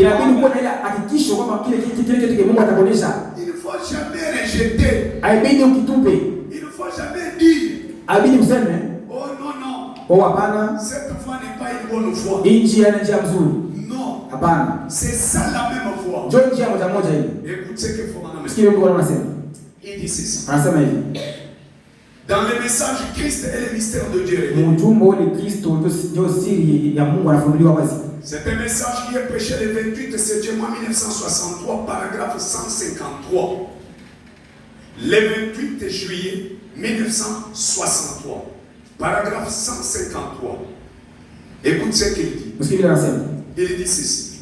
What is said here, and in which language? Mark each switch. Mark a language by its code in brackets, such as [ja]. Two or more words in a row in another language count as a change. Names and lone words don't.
[sw] Inabidi kuwa na ile hakikisho kwamba kile kitu Mungu atakuonyesha. [fr] Il ne faut jamais rejeter. [sw] Haibidi ukitupe. [fr] Il ne faut jamais dire. [sw] Haibidi useme. [fr] Oh non non. [sw] Oh hapana. [fr] Cette voie n'est pas une bonne voie. [sw] Njia ni njia nzuri. [fr] Non. [sw] Hapana. [fr] C'est ça la même voie. [sw] Njoo njia moja moja hii. [fr] Écoute ce que Fomana me dit. [sw] Sikia Mungu anasema. [fr] Il dit ceci. [sw] Anasema hivi. [fr] Dans le message Christ et le mystère de Dieu. [sw] Mjumbe ni Kristo ndio siri ya Mungu anafunuliwa wazi. [fr] C'est un message qui est prêché le 28 septembre 1963, paragraphe 153. Le 28 juillet 1963, paragraphe 153. Écoute ce qu'il dit. Il dit ceci.